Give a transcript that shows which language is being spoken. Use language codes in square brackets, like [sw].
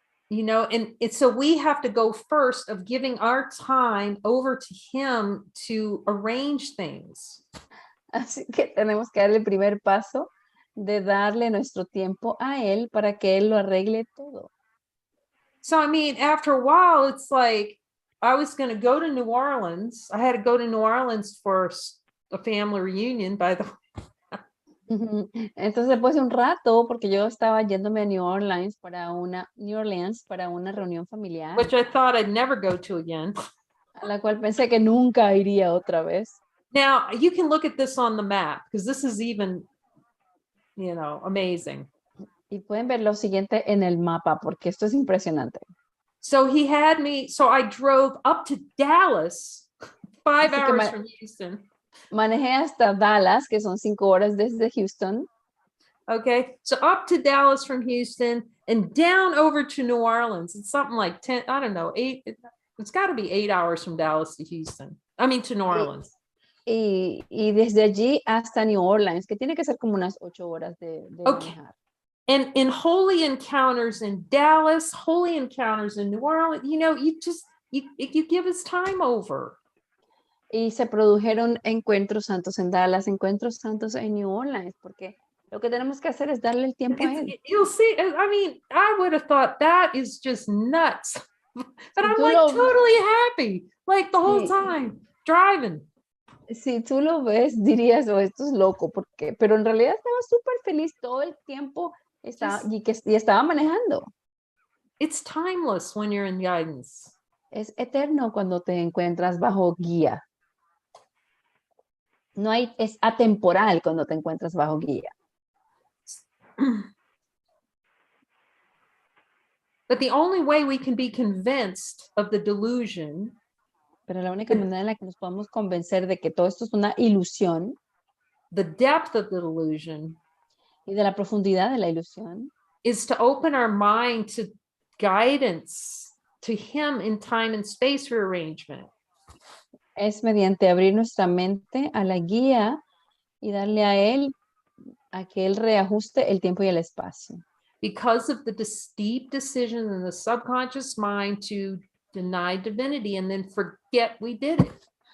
[en] You know, and so we have to go first of giving our time over to him to arrange things. [es] Así que tenemos que dar el primer paso de darle nuestro tiempo a él para que él lo arregle todo. [en] So, I mean, after a while, it's like I was going to go to New Orleans. I had to go to New Orleans for a family reunion, by the way. [es] Entonces después de un rato, porque yo estaba yéndome a New Orleans para una reunión familiar, [en] Which I thought I'd never go to again. [es] A la cual pensé que nunca iría otra vez. [en] Now you can look at this on the map because this is even, you know, amazing. [es] Y pueden ver lo siguiente en el mapa porque esto es impresionante. [en] So he had me. So I drove up to Dallas, 5 hours from Houston. [es] Manejé hasta Dallas, que son 5 horas desde Houston. [en] Okay, so up to Dallas from Houston and down over to New Orleans. It's something like 10, I don't know, 8. It's got to be 8 hours from Dallas to Houston. I mean, to New Orleans. [es] Y desde allí hasta New Orleans, que tiene que ser como unas 8 horas de manejar. [en] And in holy encounters in Dallas, holy encounters in New Orleans, you know, you give us time over. [es] Y se produjeron encuentros santos en Dallas, encuentros santos en New Orleans, porque lo que tenemos que hacer es darle el tiempo a él. [en] You'll see, I mean, I would have thought that is just nuts. But I'm like totally happy, like the whole time, driving. [es] Si tú lo ves, dirías, oh, esto es loco, porque, pero en realidad estaba súper feliz todo el tiempo y estaba manejando. [en] It's timeless when you're in guidance. [es] Es eterno cuando te encuentras bajo guía. Es atemporal cuando te encuentras bajo guía. [en] But the only way we can be convinced of the delusion, [es] pero la única manera en la que nos podemos convencer de que todo esto es una ilusión, [en] the depth of the delusion, [es] y de la profundidad de la ilusión, [en] is to open our mind to guidance, to him in time and space rearrangement. [es] Es mediante abrir nuestra mente a la guía y darle a él a que él reajuste el tiempo y el espacio. [en] Because of the deep decision in the subconscious mind to deny divinity and then forget we did it.